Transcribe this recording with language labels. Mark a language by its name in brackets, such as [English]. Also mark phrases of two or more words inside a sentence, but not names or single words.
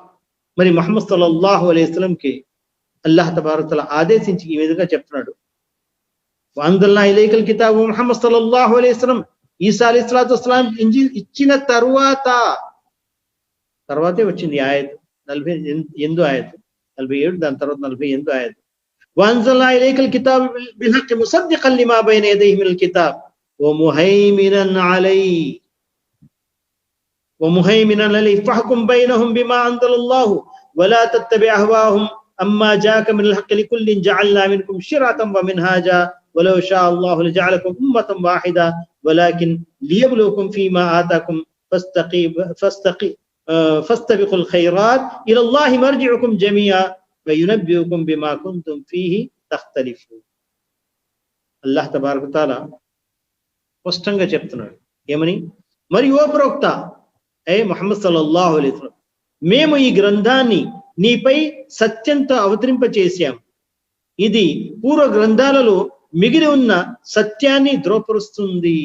[Telugu] మరి ముహమ్మద్ [Arabic] صلى الله عليه وسلم الله تبارك وتعالى [Telugu] ఆదేశించి ఈ విధంగా చెప్తున్నాడు, [Arabic] وأنزلنا إليك الكتاب. [Telugu] ముహమ్మద్ [Arabic] صلى الله عليه وسلم [Telugu] ఈసా [Arabic] عليه الصلاة والسلام [Telugu] ఇంజీల్ ఇచ్చిన తర్వాతే వచ్చింది ఆయత్ 48 ఆయత్, 47, దాని తర్వాత 48 ఆయత్. [Arabic] وأنزلنا إليك الكتاب بالحق مصدقا لما بين يديه من الكتاب ومهيمنا عليه فاحكم بينهم بما أنزل الله ولا تتبع أهواءهم أما جاءك من الحق لكل جعلنا منكم شرعة ومنهاجا ولو شاء الله لجعلكم أمة واحدة ولكن ليبلوكم فيما آتاكم فاستبقوا الخيرات إلى الله مرجعكم جميعا وينبئكم بما كنتم فيه تختلفون. الله تبارك وتعالى [Telugu] స్పష్టంగా చెప్తున్నాడు ఏమని, మరి ఓ ప్రవక్త ముహమ్మద్ [Arabic] صلى الله عليه وسلم, [Telugu] మేము ఈ గ్రంథాన్ని నీపై సత్యంతో అవతరింపచేశాము, ఇది పూర్వ గ్రంథాలలో మిగిలి ఉన్న సత్యాన్ని ధృవపరుస్తుంది.